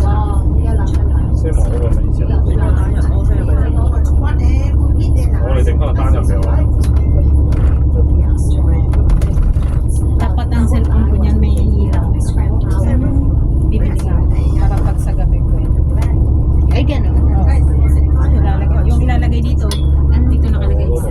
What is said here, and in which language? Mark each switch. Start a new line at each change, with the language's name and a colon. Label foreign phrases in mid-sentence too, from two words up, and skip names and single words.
Cantonese: 即係冇嗰個咪意思。我哋整翻個單入俾我。
Filipino: Dapat ang cellphone ko niyan may ilaw. Bibili ka para pag sa gabi ko yun. Ay, gano'n. Yung ilalagay dito, dito nakalagay.